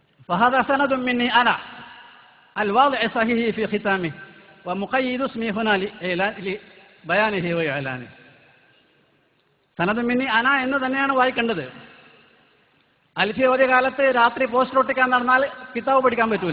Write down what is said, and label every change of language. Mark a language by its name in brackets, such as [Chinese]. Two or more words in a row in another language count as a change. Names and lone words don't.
[Arabic] فهذا سند مني أنا الواضع صحيح في ختامه ومقيد اسمي هنا لبيانه وإعلانه. سند مني أنا [Malayalam] എന്ന് തന്നെയാണ് വായിക്കേണ്ടത്. അൽഫിയ ഒരു കാലത്ത് രാത്രി പോസ്റ്റ് ഒട്ടിക്കാൻ നടന്നാൽ കിതാബ് പഠിക്കാൻ പറ്റൂല.